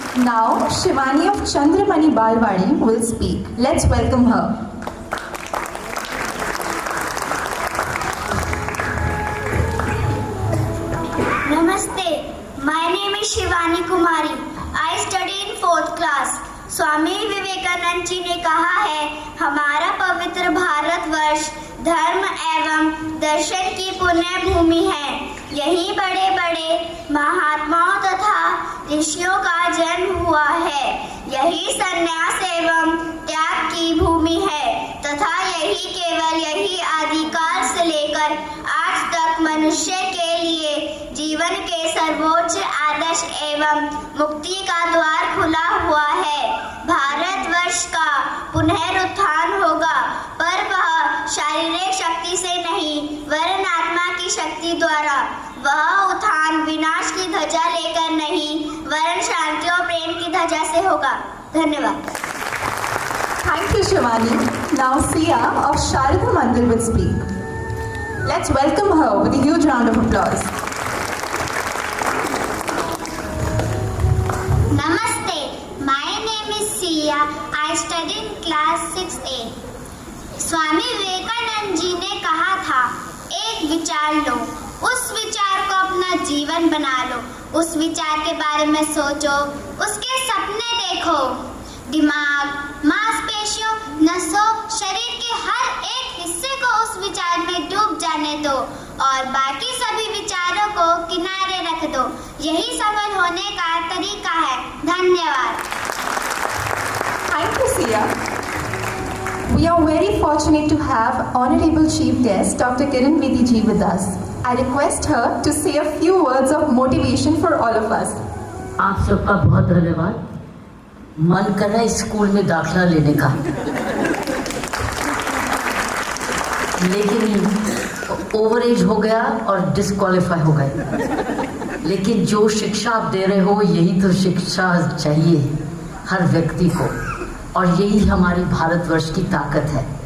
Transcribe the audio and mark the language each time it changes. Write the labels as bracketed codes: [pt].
[en] Now, Shivani of Chandramani Balwadi will speak. Let's welcome her. Namaste. My name is Shivani Kumari. I study in 4th class. [hi] Swami Vivekananda ji ने कहा है, हमारा पवित्र भारतवर्ष धर्म एवं दर्शन की पुण्य भूमि है। यहीं बड़े बड़े महात्माओं तथा ऋषियों का जन्म हुआ है। यही संन्यास एवं त्याग की भूमि है तथा यही आदिकाल से लेकर आज तक मनुष्य के लिए जीवन के सर्वोच्च आदर्श एवं मुक्ति का द्वार खुला हुआ है। भारतवर्ष का पुनरुत्थान होगा, पर वह शारीरिक शक्ति से नहीं वरन आत्मा की शक्ति द्वारा। वह उत्थान विनाश की ध्वजा लेकर नहीं वरन शांति और प्रेम की ध्वजा से होगा। धन्यवाद। [en] Thank you, Shivani. Now, Sia of Sharada Mandir will speak. Let's welcome her with a huge round of applause. Namaste. My name is Sia. I study in class 6A. [hi] Swami Vivekananda ji ने कहा था, एक विचार लो, उस विचार को अपना जीवन बना लो, उस विचार के बारे में सोचो, उसके सपने देखो। दिमाग, मांसपेशियों, नसों, शरीर के हर एक हिस्से को उस विचार में डूब जाने दो और बाकी सभी विचारों को किनारे रख दो। यही सफल होने का तरीका है। धन्यवाद। [en] Thank you, Sia. We are very fortunate to have Honorable Chief Guest Dr. Kiran Bedi ji with us. I request her to say a few words of motivation for all of us. [hi] आप सबका बहुत धन्यवाद। मन कर रहा है school में दाखिला लेने का, लेकिन ओवर एज हो गया और डिस्क्वालीफाई हो गए। लेकिन जो शिक्षा आप दे रहे हो, यही तो शिक्षा चाहिए हर व्यक्ति को, और यही हमारी भारतवर्ष की ताकत है।